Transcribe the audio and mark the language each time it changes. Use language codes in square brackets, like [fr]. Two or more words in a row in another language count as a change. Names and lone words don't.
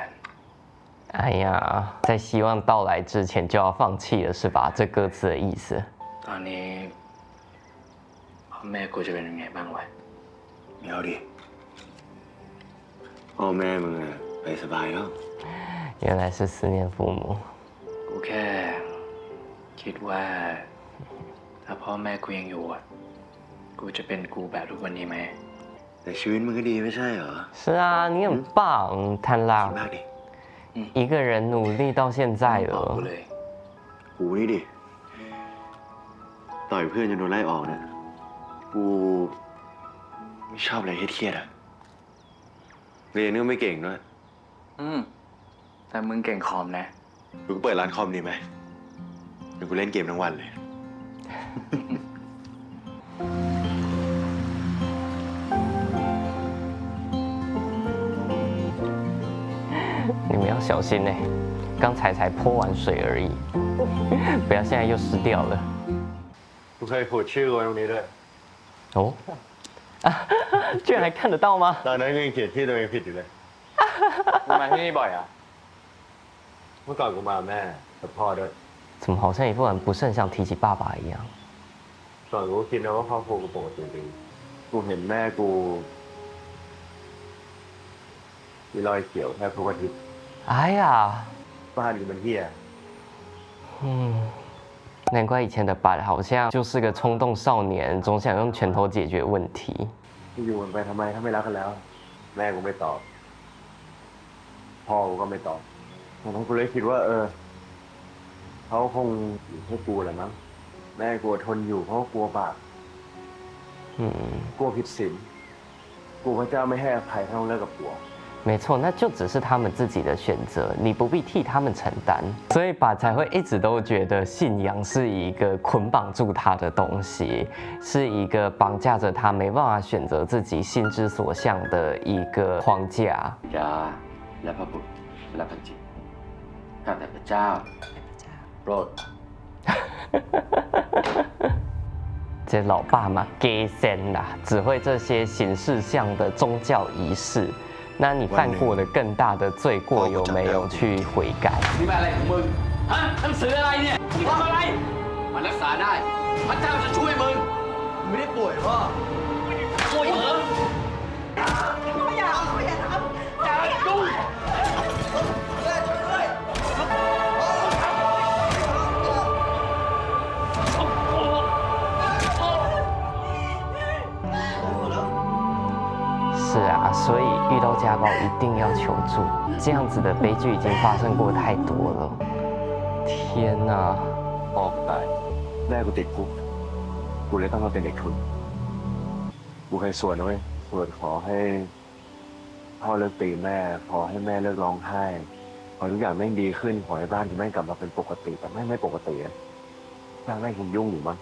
[zh] 哎呀，在希望到来之前就要放弃了是吧？这歌词的意思。 [th] ตอนนี้พ่อแม่กูจะเป็นยังไงบ้างวะ ไม่เอาดิ พ่อแม่มึงอะไปสบายแล้ว [zh] 原来是思念父母。 [th] กูแค่คิดว่า ถ้าพ่อแม่กูยังอยู่อะกูจะเป็นกูแบบทุกวันนี้ไหม แต่ชีวิตมึงก็ดีไม่ใช่เหรอ [zh] 是啊，你很棒，贪 [th] ดี [zh] 狼 [th] มากดิ [zh] 一个人努力到现在 [th] บอกกู [zh] 了。 [th] เลย กูนี่ดิ ต่อยเพื่อนจนโดนไล่ออกเนี่ย กูไม่ชอบอะไรเครียดๆอะเรียนก็ไม่เก่งด้วย แต่มึงเก่งคอมนะ กูก็เปิดร้านคอมดีไหมเดี๋ยวกูเล่นเกมทั้งวันเลย [zh] 你们要小心呢，刚才泼完水而已，不要现在又湿掉了。不可以 [th] พูดชื่อไว้ตรงนี้ด้วย [zh] 哦，居然还看得到吗？ [th] ตอนนั้นยังเขียนชื่อตัวเองผิดอยู่เลย มึงมาที่นี่บ่อยอ่ะ เมื่อก่อนกูมาแม่กับพ่อด้วย [zh] 怎么好像一副很不是很想提起爸爸一样？ [th] ก่อนกูก็คิดนะว่าครอบครัวกูปกติดีกูเห็นแม่กูมีรอยเขียวแทบทุกอาทิตย์ [zh] 哎呀， [th] บ้านกูมันเหี้ย [zh] 难怪以前的板好像就是个冲动少年，总想用拳头解决问题。 [th] อยู่กันไปทำไมถ้าไม่รักกันแล้ว แม่กูไม่ตอบ พ่อกูก็ไม่ตอบตอนนั้นกูเลยคิดว่าเขาคงอยู่ให้กูแหละมั้งแม่กูทนอยู่เพราะกลัวบาปกลัวผิดศีลกูพระเจ้าไม่ให้อภัยถ้าต้องเลิกกับผัว [zh] 没错，那就只是他们自己的选择，你不必替他们承担。所以爸才会一直都觉得信仰是一个捆绑住他的东西，是一个绑架着他没办法选择自己心之所向的一个框架。 [th] ยาและพระบุตรและพระจิตข้าแต่พระเจ้าโปรด [zh] 这老爸嘛，给神啦，只会这些形式上的宗教仪式。那你犯过了更大的罪过，有没有去悔改？ [th] นี่มาอะไรของมึง ฮะหนังสืออะไรเนี่ยมึงทำอะไร มันรักษาได้ พระเจ้าจะช่วยมึง ไม่ได้ป่วยพ่อป่วยเหรออย่าทำอย่าดู [zh] 是啊，所以遇到家暴一定要求助，这样子的悲剧已经发生过太多了。天哪！ [th] พ่อกูตายแม่กูติดคุกกูเลยต้องมาเป็นเด็กทุนกูเคยสวดนะเว้ยสวดขอให้พ่อเลิกตีแม่ขอให้แม่เลิกร้องไห้ขอทุกอย่างแม่งดีขึ้นขอให้บ้านที่แม่งกลับมาเป็นปกติแต่แม่งไม่ปกติอะแม่งคงยุ่งอยู่มั้ง